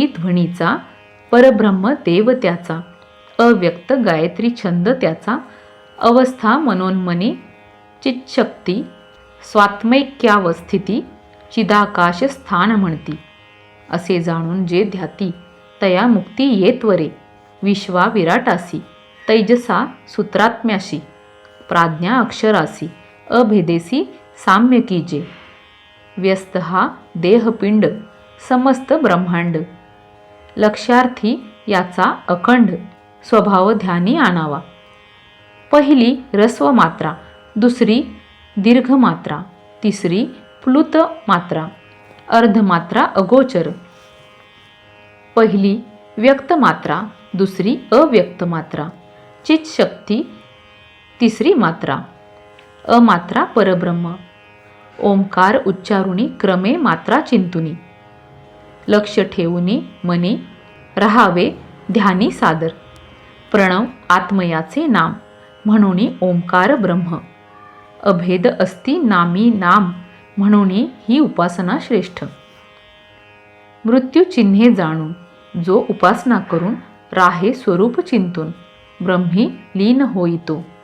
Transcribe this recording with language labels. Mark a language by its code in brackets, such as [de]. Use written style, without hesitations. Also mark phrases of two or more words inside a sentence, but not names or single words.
[mr] ध्वनीचा, परब्रह्म देव त्याचा, अव्यक्त गायत्री छंद त्याचा, अवस्था मनोन्मनी चितशक्ती, स्वात्मैक्यावस्थिती, चिदाकाश स्थान म्हणती, असे जाणून जे ध्याती तया मुक्ती येत्वरे, विश्वा विराटासी, तैजसा सूत्रात्म्याशी, प्राज्ञा अक्षरासी, अभेदेसी साम्य कीजे, व्यस्त हा देहपिंड समस्त ब्रह्मांड, लक्षार्थी याचा अखंड स्वभाव ध्यानी आणावा. पहिली ऱ्हस्व मात्रा, दुसरी दीर्घ मात्रा, तिसरी प्लुत मात्रा, अर्धमात्रा अगोचर. पहिली व्यक्त मात्रा, दुसरी अव्यक्त मात्रा, चितशक्ती, तिसरी मात्रा अमात्रा परब्रह्म. ओंकार उच्चारुणी क्रमे मात्रा चिंतुनी, लक्ष ठेवूनी मनी रहावे ध्यानी सादर. प्रणव आत्मयाचे नाम म्हणून ओंकार ब्रह्म, अभेद अस्ति नामी नाम म्हणून ही उपासना श्रेष्ठ. मृत्यू चिन्हे जाणून जो उपासना करून राहे स्वरूप चिंतून, ब्रह्मी लीन होईतो.